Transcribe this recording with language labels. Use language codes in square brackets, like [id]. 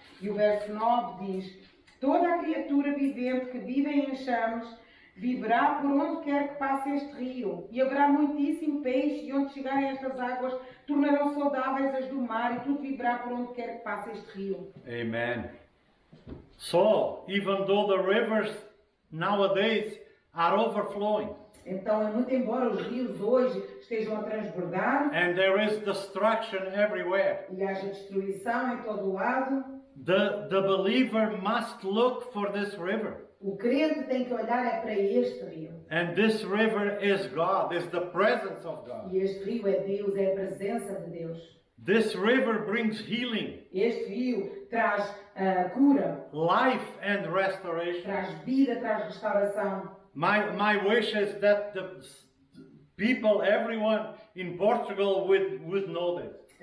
[pt] E o verso 9 diz: toda a criatura vivente que vive em enxames viverá por onde quer que passe este rio. E haverá muitíssimo peixe, e onde chegarem estas águas, tornarão saudáveis as do mar, e tudo viverá por onde quer que passe este rio. Amen. [en] So, even though the rivers nowadays are overflowing, [pt] Então, muito embora os rios hoje estejam a transbordar [en] and there is destruction everywhere, [pt] e haja destruição em todo o lado, [en] the believer must look for this river. [pt] o crente tem que olhar é para este rio. [en] And this river is God, is the presence of God. [pt] E este rio é Deus, é a presença de Deus. [en] This river brings healing, [pt] Este rio traz cura, [en] life and restoration. [pt] traz vida, traz restauração. [en] My wish is that the people, everyone in Portugal would know this.